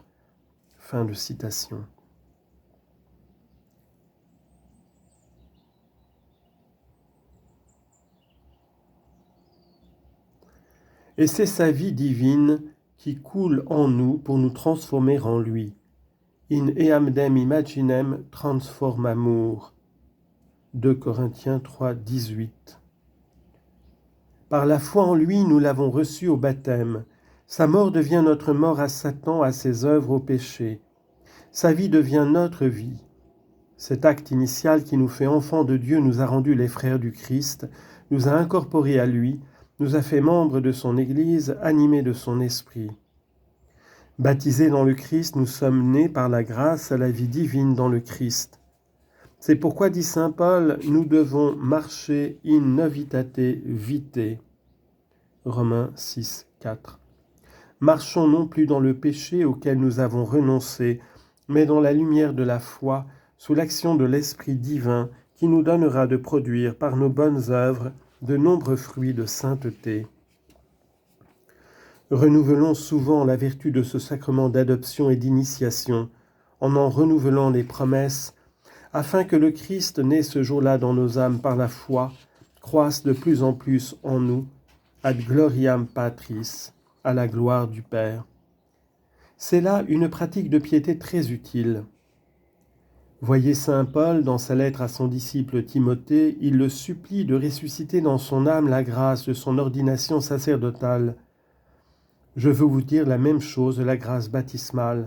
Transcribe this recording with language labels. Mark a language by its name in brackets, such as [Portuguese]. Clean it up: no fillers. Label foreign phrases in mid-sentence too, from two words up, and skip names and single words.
[French] Fin de citation. Et c'est sa vie divine qui coule en nous pour nous transformer en lui. [Latin] In eamdem imaginem transformamur. [French] 2 Corinthiens 3, 18. Par la foi en lui, nous l'avons reçu au baptême. Sa mort devient notre mort à Satan, à ses œuvres, au péché. Sa vie devient notre vie. Cet acte initial qui nous fait enfants de Dieu nous a rendus les frères du Christ, nous a incorporés à lui, nous a fait membres de son Église, animés de son esprit. Baptisés dans le Christ, nous sommes nés par la grâce à la vie divine dans le Christ. C'est pourquoi, dit saint Paul, nous devons marcher [Latin] in novitate vitae. [French] Romains 6, 4. Marchons non plus dans le péché auquel nous avons renoncé, mais dans la lumière de la foi, sous l'action de l'Esprit divin qui nous donnera de produire par nos bonnes œuvres de nombreux fruits de sainteté. Renouvelons souvent la vertu de ce sacrement d'adoption et d'initiation, en renouvelant les promesses, afin que le Christ, né ce jour-là dans nos âmes par la foi, croisse de plus en plus en nous, [Latin] ad gloriam Patris, [French] à la gloire du Père. C'est là une pratique de piété très utile. Voyez saint Paul, dans sa lettre à son disciple Timothée, il le supplie de ressusciter dans son âme la grâce de son ordination sacerdotale. Je veux vous dire la même chose de la grâce baptismale.